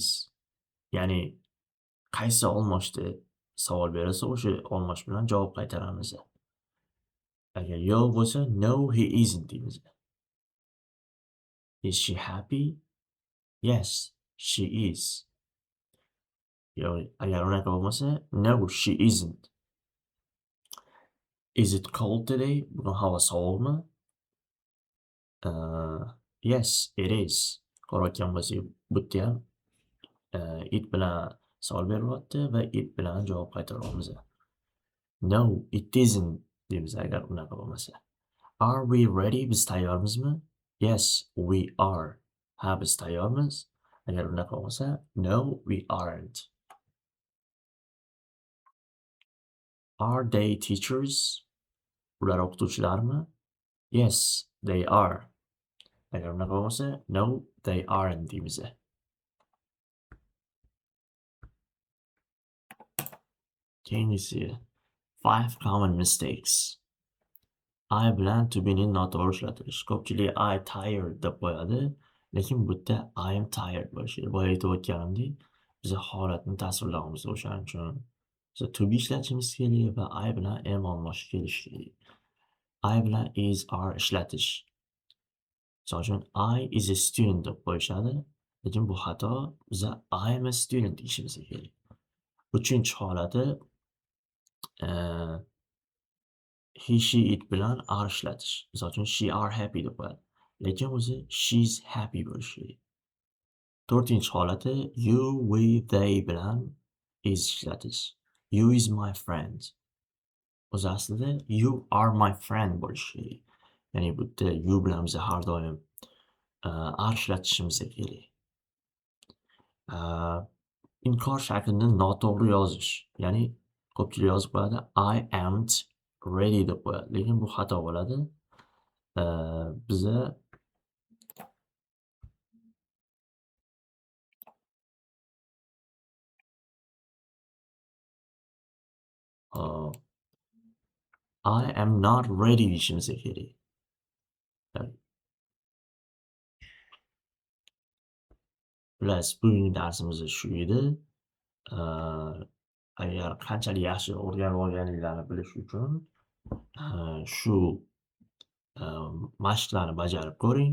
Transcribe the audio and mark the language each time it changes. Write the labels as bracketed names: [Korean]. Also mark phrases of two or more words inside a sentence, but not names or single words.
[Uzbek] Ya'ni qaysi olmoshda savol berilsa, o'sha olmosh bilan javob qaytaramiz. Agar yo'q bo'lsa, [English] no, he isn't deymiz. Is she happy? Yes, she is. [Uzbek] Agar unaqa bo'lmasa, [English] no, she isn't. Is it cold today? [Uzbek] Bugun havo sovuqmi? [English] Yes, it is. [Uzbek] Ko'rayotgan bo'lsak, bu yerda ham it bilan savol berilyapti va it bilan javob qaytaryapmiz. [English] No, it isn't [Uzbek] deymiz agar unaqa bo'lmasa. [English] Are we ready? [Uzbek] Biz tayyormizmi? [English] Yes, we are. [Uzbek] Ha, biz tayyormiz. Agar unaqa bo'lmasa, [English] no, we aren't. Are they teachers? [Uzbek] Ular o'qituvchilarmi? [English] Yes, they are. [Uzbek] Agar unaqa bo'lmasa, [English] no, they aren't deymiz. Keyingisi 5 common mistakes. [Uzbek] I bilan [English] to be [Uzbek] ni noto'g'ri ishlatilishi. Ko'pchilik [English] I tired [Uzbek] deb qo'yadi, lekin bu yerda [English] I am tired [Uzbek] bo'lishi kerak. Boya aytib o'tganimdek, biz holatni tasvirlayapmiz. O'shaning uchun biz [English] to be [Uzbek] ishlatishimiz kerak va I bilan am almashish kelishi kerak. I bilan [English] is, are [Uzbek] ishlatish. Misol uchun, [English] I is a student [Uzbek] deb qo'yishadi, lekin bu xato. Biz [English] I am a student [Uzbek] deyishimiz kerak. Uchinchi holati [English] he, she, it [Uzbek] bilan are ishlatish. Misol uchun, [English] she are happy [Uzbek] deb qo'yadi. Lekin o'zi [English] she's happy [Uzbek] bo'lishi kerak. To'rtinchi holati [English] you, we, they [Uzbek] bilan is ishlatish. [English] You is my friend. [Uzbek] O'zi aslida [English] you are my friend [Uzbek] bo'lishi kerak. Ya'ni bu yerda you bilan biz har doim are ishlatishimiz kerak. Inkor shaklini noto'g'ri yozish. Ya'ni ko'pchilik yozib qo'yadi [English] I am't ready [Uzbek] deb qo'yadi. Lekin bu xato bo'ladi. Biza [English] I am not ready [Uzbek] deyishimiz kerak. Xullas, bugungi darsimiz shu edi. Agar qanchalik yaxshi o'rganib olganliklarini bilish uchun shu mashqlarni bajarib ko'ring.